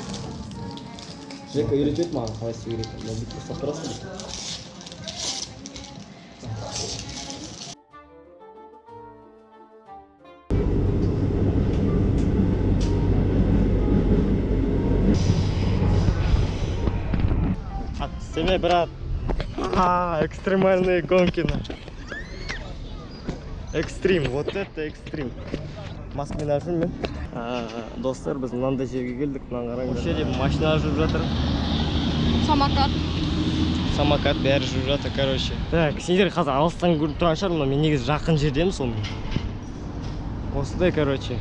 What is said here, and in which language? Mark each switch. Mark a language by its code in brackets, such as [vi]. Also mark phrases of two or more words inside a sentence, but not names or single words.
[kk] Жека үйретеді маған қалай істеу керек. Мен бүйтіп ұстап тұрасың. [ru] Отстими, брат. Экстремальные гонки. Экстрим, вот это экстрим. [kk] Маскамен ашырмын. Достар, біз мынандай жерге келдік, мынаны қараңдар. Осы жерде машина жүріп жатыр. Самокат бәрі жүріп жатыр, короче. Так, сендер қазір алыстан көріп тұрған шығар, мен негізі жақын жердемін сонымен. Осындай, короче.